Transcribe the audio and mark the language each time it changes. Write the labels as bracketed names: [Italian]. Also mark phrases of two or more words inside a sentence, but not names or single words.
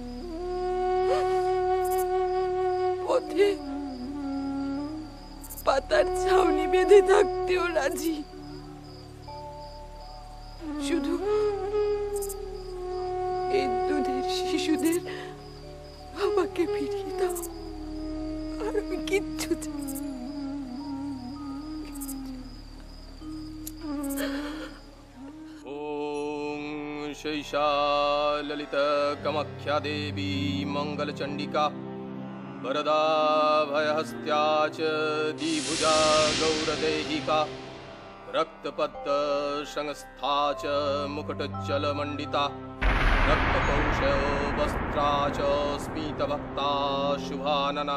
[Bangla] পথে পাতার ছাউনি বেঁধে থাকতেও রাজি, শুধু এই দুধের শিশুদের বাবাকে ফিরিয়ে দাও। আর আমি কিচ্ছু চাই। [Sanskrit] शैषा ललिता कामाख्या देवी मंगलचंडिका वरदा भयहस्त्या च द्विभुजा गौरदेहिका रक्तपद्म संस्था च मुकुटज्जलमण्डिता रक्तकौश वस्त्रा च स्मितवक्ता शुभानना।